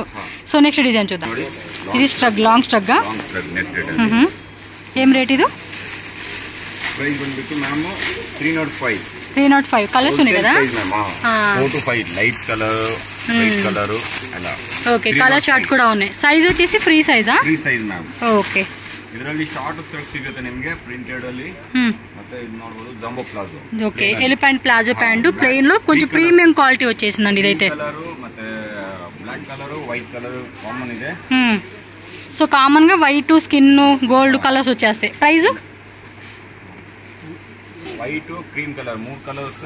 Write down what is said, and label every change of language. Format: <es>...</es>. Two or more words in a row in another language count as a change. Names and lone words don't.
<en>so next design</en> <te>చూద్దాం. ఇది స్ట్రగ్,</te> <en>long strug.</en> <te>ఏం రేట్ ఇది? 305 కలర్స్ ఉన్నాయి కదా. ఓకే,</te> <en>colour chart</en> <te>కూడా ఉన్నాయి. సైజ్ వచ్చేసి ఫ్రీ సైజా? ఓకే.</te> <kn>ಇದರಲ್ಲಿ</kn> <en>short struck</en> <kn>ಸಿಗುತ್ತೆ ನಿಮಗೆ ಪ್ರಿಂಟೆಡ್ ಅಲ್ಲಿ. ಮತ್ತೆ ಇದು ನೋಡಬಹುದು</kn> <en>jumbo palazzo.</en> <te>ఓకే,</te> <en>elephant palazzo pant plain</en> <te>లో కొంచెం</te> <en>premium quality</en> <te>వచ్చేసిందండి ఇదైతే. కలర్ ಮತ್ತೆ</te> <en>black colour, white colour common</en> <te>ಇದೆ. సో కామన్ గా</te> <en>white, skin, gold colours</en> <te>వచ్చేస్తాయి. ప్రైస్</te> <en>white, cream colour,</en> <te>మూడు కలర్స్ వస్తాయి.</te>